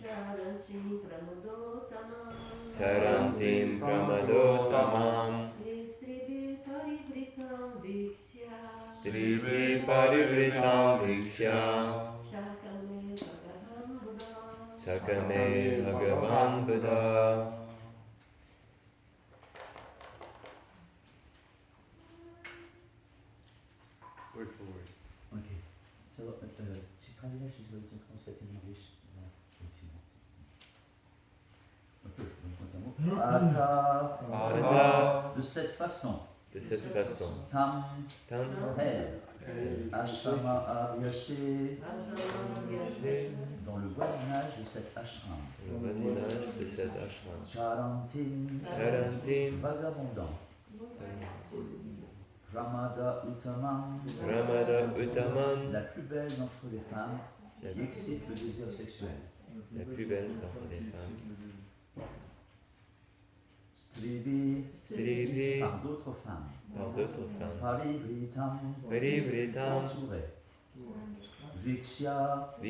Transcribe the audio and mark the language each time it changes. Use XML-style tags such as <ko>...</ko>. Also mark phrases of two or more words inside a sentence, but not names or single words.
<sa>Charantim pramadotamam. Stripi parivritam viksha. Chakame Bhagavan Buddha.</sa> <en>Word for word. Okay. So, Chitrangala, she's going to translate in English.</en> <sa>Ata.</sa> <fr>De cette façon, De cette façon,</fr> <sa>tam, Tam hel, ashrama abhyase,</sa> <fr>dans le voisinage de cet ashram, le voisinage de cet ashram.</fr> <sa>charantim, Charantim vagabondant, ramada uttamam, Ramada Uttamam,</sa> <fr>la plus belle d'entre les femmes qui excite le désir sexuel. la plus belle d'entre les femmes.</fr> <sa>Strivi, Strivi,</sa> <fr>par d'autres femmes. par d'autres femmes.</fr> <sa>Parivritam, Parivritam,</sa> <fr>entourée. Viksha, en</fr>